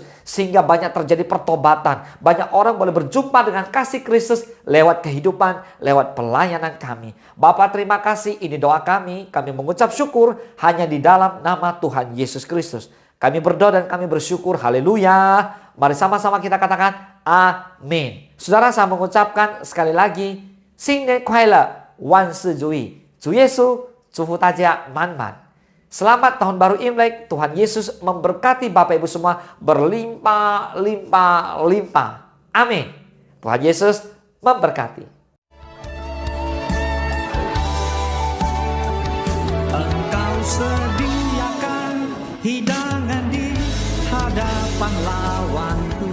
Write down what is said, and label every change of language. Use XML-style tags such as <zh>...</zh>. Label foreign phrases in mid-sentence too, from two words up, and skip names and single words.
<id>Sehingga banyak terjadi pertobatan. Banyak orang boleh berjumpa dengan kasih Kristus lewat kehidupan, lewat pelayanan kami. Bapa, terima kasih. Ini doa kami. Kami mengucap syukur hanya di dalam nama Tuhan Yesus Kristus. Kami berdoa dan kami bersyukur. Haleluya. Mari sama-sama kita katakan amin. Saudara, saya mengucapkan sekali lagi,</id> <zh>新年快乐，万事如意，主耶稣祝福大家满满。</zh> <id>Selamat tahun baru Imlek. Tuhan Yesus memberkati Bapak Ibu semua berlimpah, limpah, limpah. Amin. Tuhan Yesus memberkati. Engkau sediakan hidangan di hadapan lawanku.</id>